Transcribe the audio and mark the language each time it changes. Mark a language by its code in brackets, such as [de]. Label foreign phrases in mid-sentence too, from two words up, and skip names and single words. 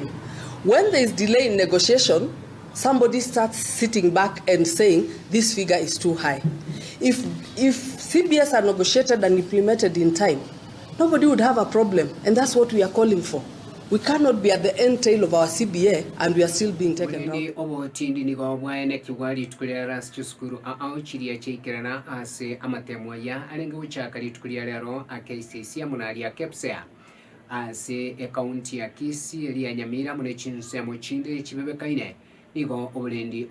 [en] When there is delay in negotiation, somebody starts sitting back and saying this figure is too high. If CBS are negotiated and implemented in time, nobody would have a problem, and that's what we are calling for. We cannot be at the end tail of our CBA and we are still being taken down. [guz] Ase ekaunti ya Kisii ya Nyamira mune chinse mu chinde chibebekaine nigo obulendi